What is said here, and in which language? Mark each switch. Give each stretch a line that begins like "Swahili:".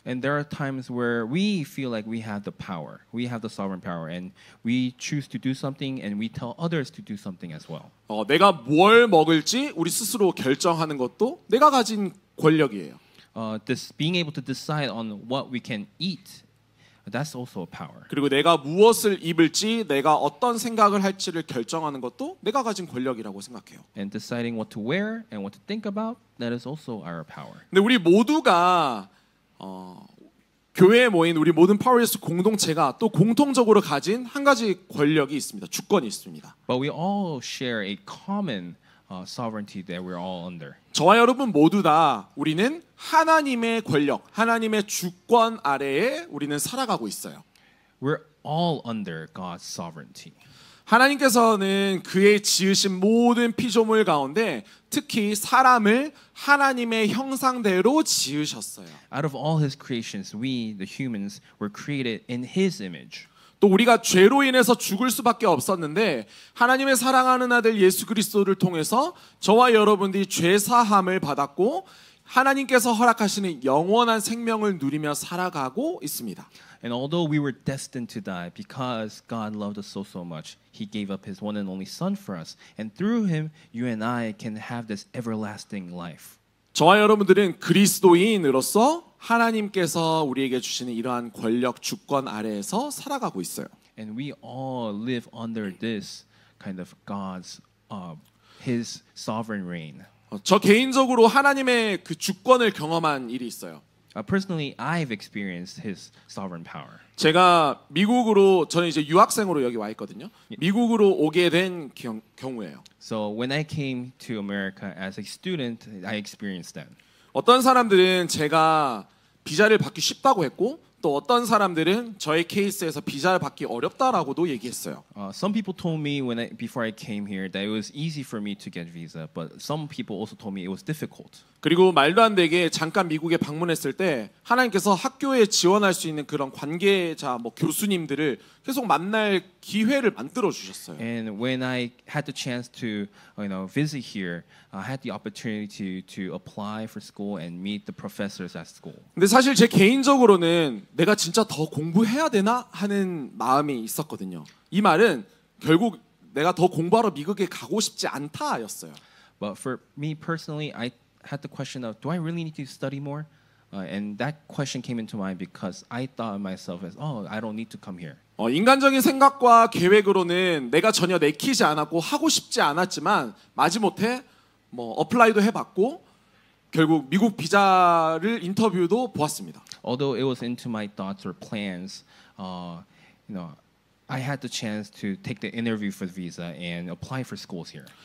English: And there are times where we feel like we have the power. We have the sovereign power and we choose to do something and we tell others to do something as well.
Korean: 내가 뭘 먹을지 우리 스스로 결정하는 것도 내가 가진 권력이에요.
English: This being able to decide on what we can eat, that's also a power.
Korean: 그리고 내가 무엇을 입을지, 내가 어떤 생각을 할지를 결정하는 것도 내가 가진 권력이라고 생각해요.
English: And deciding what to wear and what to think about, that is also our power.
Korean: 근데 우리 모두가 교회에 모인 우리 모든 파워리스 공동체가 또 공통적으로 가진 한 가지 권력이 있습니다. 주권이 있습니다.
English: But we all share a common sovereignty that we're all under.
Korean: 저와 여러분 모두 다 우리는 하나님의 권력, 하나님의 주권 아래에 우리는 살아가고 있어요.
English: We're all under God's sovereignty.
Korean: 하나님께서는 그의 지으신 모든 피조물 가운데 특히 사람을 하나님의 형상대로 지으셨어요.
English: Out of all his creations, we, the humans, were created in his image.
Korean: 또 우리가 죄로 인해서 죽을 수밖에 없었는데 하나님의 사랑하는 아들 예수 그리스도를 통해서 저와 여러분들이 죄 사함을 받았고 하나님께서 허락하시는 영원한 생명을 누리며 살아가고 있습니다.
English: And although we were destined to die because God loved us so much, he gave up his one and only son for us. And through him, you and I can have this everlasting life.
Korean: 저와 여러분들은 그리스도인으로서 하나님께서 우리에게 주시는 이러한 권력 주권 아래에서 살아가고 있어요.
English: And we all live under this kind of God's his sovereign reign.
Korean: 저 개인적으로 하나님의 그 주권을 경험한 일이 있어요.
English: Personally, I've experienced his sovereign power.
Korean: 제가 미국으로 저는 이제 유학생으로 여기 와 있거든요. 미국으로 오게 된 경우예요.
English: So when I came to America as a student, I experienced that.
Korean: 어떤 사람들은 제가 비자를 받기 쉽다고 했고 또 어떤 사람들은 저의 케이스에서 비자를 받기 어렵다라고도 얘기했어요.
English: Some people told me before I came here that it was easy for me to get visa, but some people also told me it was difficult.
Korean: 그리고 말도 안 되게 잠깐 미국에 방문했을 때 하나님께서 학교에 지원할 수 있는 그런 관계자, 교수님들을 계속 만날 기회를 만들어 주셨어요.
English: And when I had the chance to, visit here, I had the opportunity to apply for school and meet the professors at school.
Korean: 근데 사실 제 개인적으로는 내가 진짜 더 공부해야 되나 하는 마음이 있었거든요. 이 말은 결국 내가 더 공부하러 미국에 가고 싶지 않다였어요.
English: But for me personally, I had the question of, do I really need to study more? And that question came into mind because I thought of myself as, I don't need to come here.
Korean: 인간적인 생각과 계획으로는 내가 전혀 내키지 않았고 하고 싶지 않았지만 마지못해 어플라이도 해봤고 결국 미국 비자를 인터뷰도 보았습니다.
English: Although it was into my thoughts or plans, I had the chance to take the interview for the visa and apply for schools here.